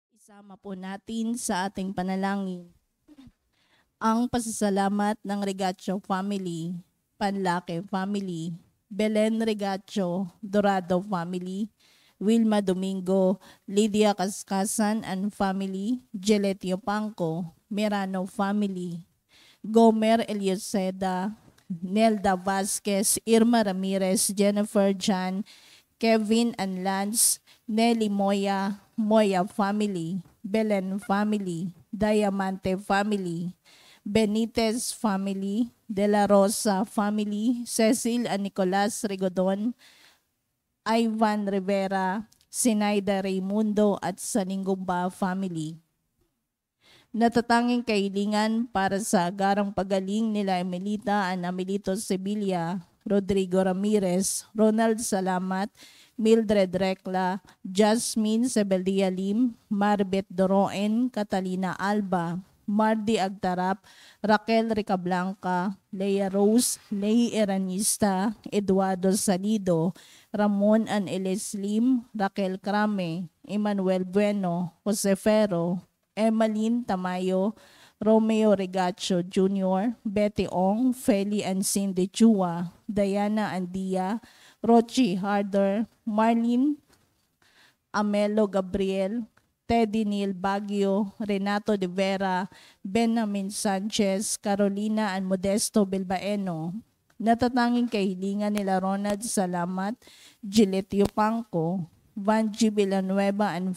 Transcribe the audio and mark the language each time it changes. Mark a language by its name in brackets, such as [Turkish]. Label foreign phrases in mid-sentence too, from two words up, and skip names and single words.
[Filipino] Isama po natin sa ating panalangin ang pasasalamat ng Regacho family, Panlake family, Belen Regacho, Dorado family, Wilma Domingo, Lydia Kaskasan [English] and family, [Filipino] Geletio Pangco, Merano family, Gomer Elioseda, Nelda Vasquez, Irma Ramirez, Jennifer Jan, Kevin and Lance, Nelly Moya, Moya family, Belen family, Diamante family, Benitez family, De La Rosa family, Cecil and Nicolas Rigodon, Ivan Rivera, Sinaida Raimundo at Saningumba family. Natatanging kahilingan para sa agarang pagaling nila Emelita and Amelito Sevilla, Rodrigo Ramirez, Ronald Salamat, Mildred Recla, Jasmine Sebeldia Lim, Marbet Doroen, Catalina Alba, Mardi Agtarap, Raquel Ricablanca, Leia Rose, Lei Eranista, Eduardo Salido, Ramon and Elis Lim, Raquel Crame, Emmanuel Bueno, Jose Ferro, Emmeline Tamayo, Romeo Regacho Jr., Betty Ong, Feli and Cindy Chua, Diana Andia, Rochi Harder, Marlene Amelo Gabriel, Teddy Neil Baguio, Renato de Vera, Benjamin Sanchez, Carolina and Modesto Bilbaeno. Natatanging kahilingan nila Ronald Salamat, Giletio Pangco, Vanji Villanueva and